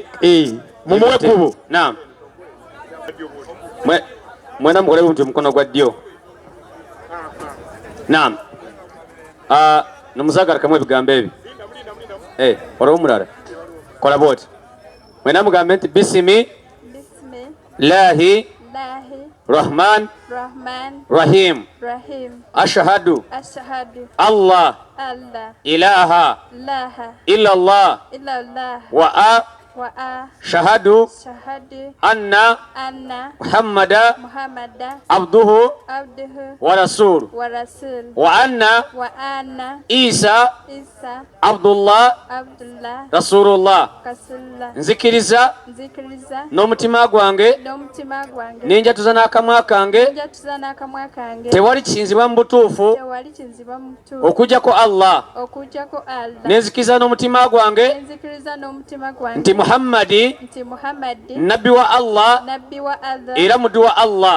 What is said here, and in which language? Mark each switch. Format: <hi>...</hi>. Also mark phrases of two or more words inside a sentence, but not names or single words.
<lg>Mumuwe ekkubo. Naam. Mwena mukole buntu mukono gwa ddyo. Naam. Nomusagala kamwe ebigambo ebi. Olwo mulala. Kola boti. Mwena mugambe nti</lg> <ar>بسم الله. رحمن رحيم. أشهد الله. إله إلا الله. وأشهد أن محمدا عبده ورسول وأن عيسى عبد الله رسول الله.</ar> <lg>Nzikiriza n'omutima gwange n'enjatuza n'akamwa kange tewali kisinzibwa mu butuufu okujjako Allah. Nenzikiriza n'omutima gwange nti Muhammadi nabbi wa Allah era muddu wa Allah.</lg>